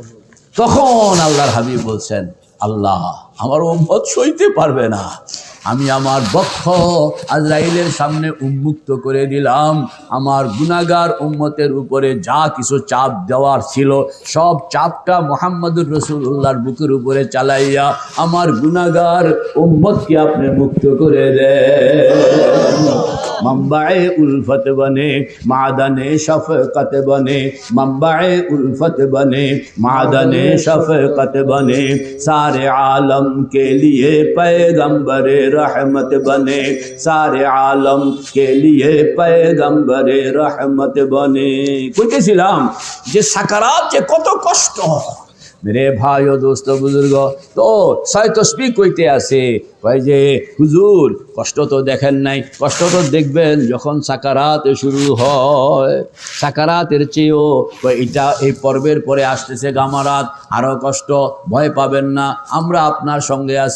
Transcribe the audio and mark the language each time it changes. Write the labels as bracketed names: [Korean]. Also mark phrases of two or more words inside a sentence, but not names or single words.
[Bangla] তখন আল্লাহর হাবিব বলছেন, আল্লাহ আমার উম্মত সইতে পারবে না, আমি আমার বক্ষ আজরাইলের সামনে উন্মুক্ত করে দিলাম। আমার গুনাহগার উম্মতের উপরে যা কিছু চাপ দেওয়ার ছিল সব চাপটা মুহাম্মদুর রাসূলুল্লাহর বুকের উপরে চালাইয়া আমার গুনাহগার উম্মতকে আপনি মুক্ত করে দেন। [Urdu] منبعِ الفت بنے معدنِ شفقت بنے، منبعِ الفت بنے معدنِ شفقت بنے، سارے عالم کے لیے پیغمبرِ رحمت بنے، سارے عالم کے لیے پیغمبرِ رحمت بنے. [Bangla] কইতেছিলাম যে সাকারাত যে কত কষ্ট। [Urdu] میرے بھائیوں دوستوں بزرگ, [Bangla] तो ছয় তসবিহ কইতে আছে কয় যে হুজুর কষ্ট তো দেখেন নাই, কষ্ট তো দেখবেন যখন সাকারাত শুরু হয়। সাকারাতের চেয়েও এটা এই পর্বের পরে আসতেছে গামারাত, আরও কষ্ট, ভয় পাবেন না, আমরা আপনার সঙ্গে আছি।